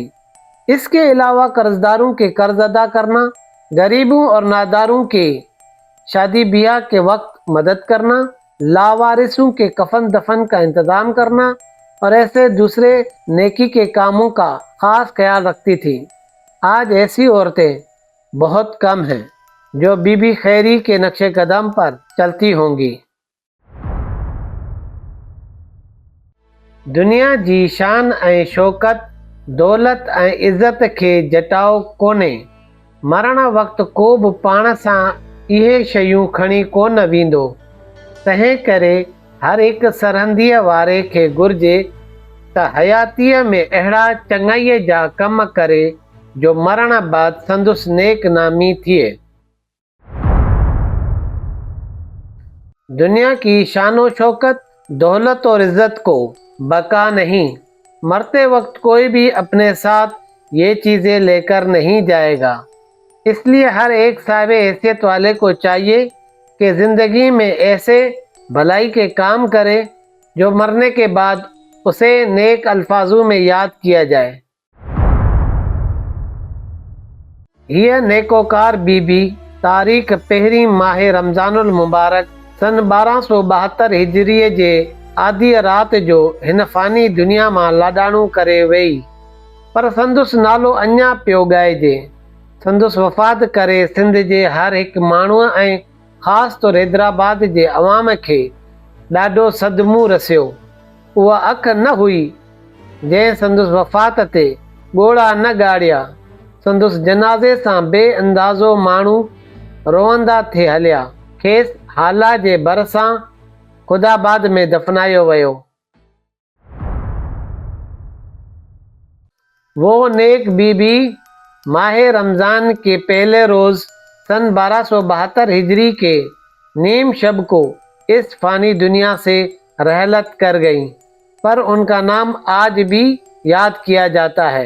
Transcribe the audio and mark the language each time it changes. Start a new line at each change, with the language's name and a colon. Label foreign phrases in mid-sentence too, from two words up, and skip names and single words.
Urdu: اس کے علاوہ قرضداروں کے قرض ادا کرنا، غریبوں اور ناداروں کے شادی بیاہ کے وقت مدد کرنا، لاوارثوں کے کفن دفن کا انتظام کرنا اور ایسے دوسرے نیکی کے کاموں کا خاص خیال رکھتی تھی. آج ایسی عورتیں بہت کم ہیں جو بی بی خیری کے نقش قدم پر چلتی ہوں گی.
Sindhi: दुनिया जी शान ऐं शौकत, दौलत ऐं इज़त खे जटाओ कोन्हे। मरण वक़्तु को बि पाण सां इहे शयूं खणी कोन वेंदो। तंहिं करे हर हिकु सरहंदीअ वारे खे घुर्जे त हयातीअ में अहिड़ा चङाईअ जा कम करे जो मरण बाद संदुसि नेक नामी थिए।
Urdu: دنیا کی شان و شوکت، دولت اور عزت کو بقا نہیں. مرتے وقت کوئی بھی اپنے ساتھ یہ چیزیں لے کر نہیں جائے گا. اس لیے ہر ایک صاحب حیثیت والے کو چاہیے کہ زندگی میں ایسے بھلائی کے کام کرے جو مرنے کے بعد اسے نیک الفاظوں میں یاد کیا جائے. یہ نیکوکار
Sindhi: बीबी तारीख़ 1 माह रमज़ानुल मुबारक सन 1272 हिजरीअ जे आधी रात जो हिन फ़ानी दुनिया मां लाॾाणो करे वई, पर संदुसि नालो अञा पियो ॻाइजे। संदुसि वफ़ात करे सिंध जे हर हिकु माण्हूअ ऐं ख़ासि तौरु हैदराबाद जे अवाम खे ॾाढो सदमो रसियो। उहा अख न हुई जंहिं संदुसि वफ़ात ते ॻोढ़ा न ॻाढ़िया। संदुसि जनाज़े सां बेअंदाज़ो माण्हू रोअंदा थे हलिया। खेसि हाला जे भरिसां ख़ुदाबाद में दफ़नायो वियो।
Urdu: وہ نیک بی بی ماہ رمضان کے پہلے روز سن 1272 ہجری کے نیم شب کو اس فانی دنیا سے رحلت کر گئی، پر ان کا نام آج بھی یاد کیا جاتا ہے.